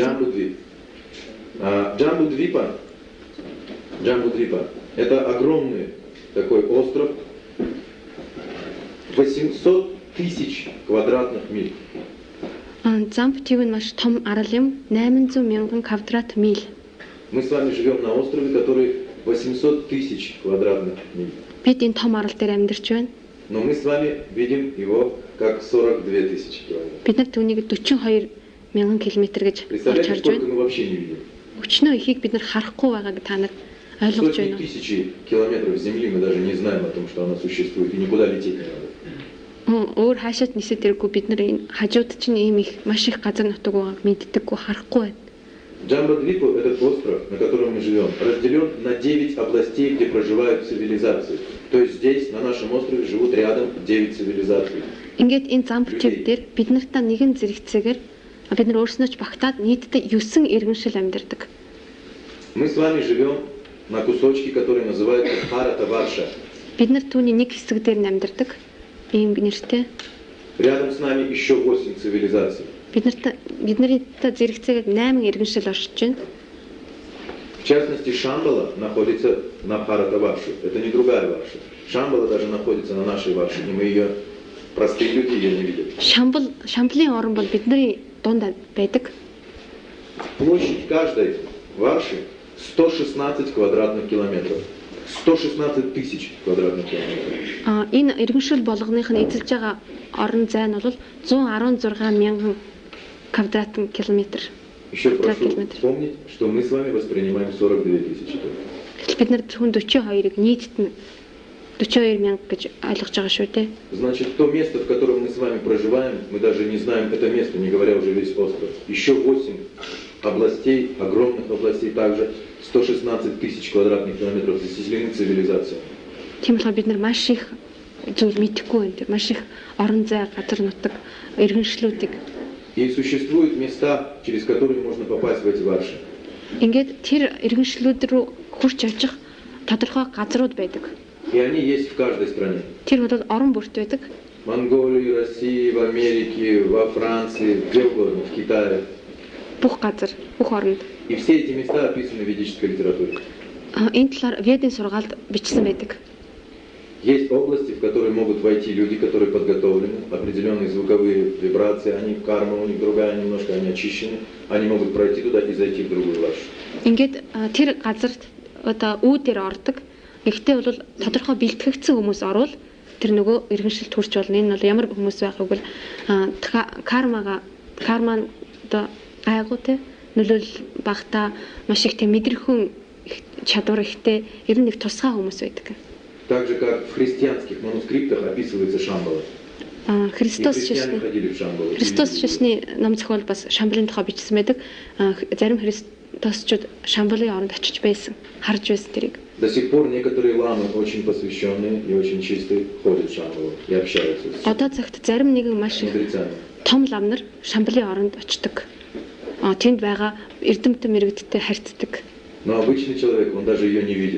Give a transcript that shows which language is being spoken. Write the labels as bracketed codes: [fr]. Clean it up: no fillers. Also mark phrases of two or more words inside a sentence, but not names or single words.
[ru] Джамбудвип. Джамбудвипа – это огромный такой остров, 800 тысяч квадратных миль. [mn] Замбтив нь маш том арал юм. 800 мянган квадрат миль. [ru] Мы с вами живем на острове, который 800 тысяч квадратных миль. [mn] Бид энэ том арал дээр амьдарч байна. [ru] Но мы с вами видим его как 42 тысячи километров. [mn] Бид нар түүнийг 42 мянган километр гэж олж [ru] Представляете, [mn] харж [ru] сколько [mn] байна. [ru] мы вообще не видим? [mn] Өчнөө ихийг бид нар харахгүй байгааг та нар ойлгож [ru] Сотни [mn] байна уу? [ru] тысячи километров земли мы даже не знаем о том, что она существует, и никуда лететь не надо. [mn] Өөр хаашаад нисээд ирэхгүй бид нар энэ хажууд чинь ийм их маш их газар нутаг байгааг мэддэггүй харахгүй байна. [ru] Джамбудвипа, этот остров, на котором мы живем, разделен на 9 областей, где проживают цивилизации. То есть здесь, на нашем острове, живут рядом 9 цивилизаций. [mn] Ингээд энэ замбтив дээр бид нартай нэгэн зэрэгцээгээр бид нар өөрснөө ч багтаад нийтдээ 9 иргэншил амьдардаг. [ru] Мы с вами живем на кусочке, который называется Бхаратаварша. [mn] Бид нар түүний нэг хэсэг дээр амьдардаг. Ийм нэртэй. [ru] Рядом с нами еще 8 цивилизаций. [mn] Бид нартай зэрэгцээгээр 8 иргэншил оршиж байна. [ru] В частности, Шамбала находится на Бхаратаварше. Это не другая варша. Шамбала даже находится на нашей варше, и мы ее, простые люди, ее не видят. [mn] Шамблын орн бол бидний дунд байдаг. [ru] Площадь каждой варши 116 квадратных километров. 116 тысяч квадратных километров. [mn] Энэ иргэншил болгоных нь эзэлж байгаа орон зай нь бол 116 мянган квадрат километр. [ru] Еще прошу помнить, что мы с вами воспринимаем 42 тысячи. [mn] Бид нар зөвхөн 42-ыг нийтд нь 42 мянга гэж ойлгож байгаа шүү дээ. [ru] Значит, то место, в котором мы с вами проживаем, мы даже не знаем это место, не говоря уже весь остров. Еще 8 областей, огромных областей также, 116 тысяч квадратных километров заселены цивилизацией. [mn] Тийм болохоор бид нар маш их зүйл мэдэхгүй байна. Маш их орон зай, газар нутаг, иргэншлүүдийг. [ru] И существуют места, через которые можно попасть в эти варши. [mn] Ингээд тэр иргэншлүүд рүү хурч очих тодорхой газрууд байдаг. [ru] И они есть в каждой стране. [mn] Тэр бол орон бүрт байдаг. [ru] В Монголии, России, в Америке, во Франции, где угодно, в Китае. [mn] Бүх газар, бүх оронд. [ru] И все эти места описаны в ведической литературе. [mn] Энэ талаар Ведийн сургаалд бичсэн байдаг. [ru] Есть области, в которые могут войти люди, которые подготовлены, определенные звуковые вибрации, они карма у них другая немножко, они очищены, они могут пройти туда и зайти в другую варшу. [mn] Ингээд тэр газарт одоо үүдээр ордог. Гэхдээ бол тодорхой бэлтгэгдсэн хүмүүс орвол тэр нөгөө иргэншилд хүрч болно. Энэ бол ямар хүмүүс байх вэ гэвэл карма одоо айгуу те нөлөөлөл багтаа маш их те мэдрэхүн чадвар ихтэй ер нь нэг тусгай хүмүүс байдаг. [ru] Так же, как в христианских манускриптах описывается Шамбала. [mn] Христос шашны ном зохиол бас Шамбалын тухай бичсэн байдаг. Зарим христосчууд Шамбалын оронд очиж байсан, харж байсан тэрийг. [ru] До сих пор некоторые ламы, очень посвященные и очень чистые, ходят в Шамбалу и общаются с [mn] Одоо цагт зарим нэгэн маш [ru] мудрецами. [mn] Том лам нар Шамбалын оронд очдог. Тэнд байгаа эрдэмтэн мэрэгдтэй харьцдаг. [ru] Но обычный человек, он даже ее не видит.